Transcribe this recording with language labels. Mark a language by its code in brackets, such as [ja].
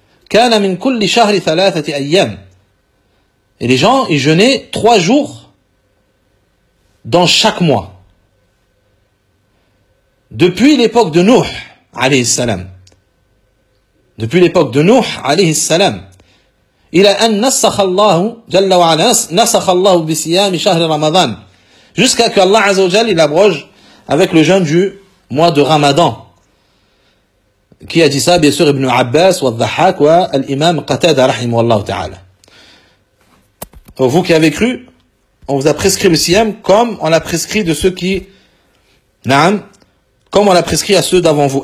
[ar] كان من كل شهر ثلاثة أيام. [fr] Et les gens, ils jeûnaient trois jours dans chaque mois. Depuis l'époque de Nuh, alayhi salam. Depuis l'époque de Nuh, alayhi salam. [ar] إلى أن نسخ الله جل وعلا نسخ الله بصيام شهر رمضان. [fr] Jusqu'à que Allah [ar] عز وجل [fr] il abroge avec le jeûne du mois de Ramadan. Qui a dit ça, bien sûr, Ibn Abbas, والضحاك, والإمام Qatada, [ar] رحمه الله تعالى. [fr] Vous qui avez cru, on vous a prescrit le siyam comme on l'a prescrit de ceux qui, naam, comme on l'a prescrit à ceux d'avant vous.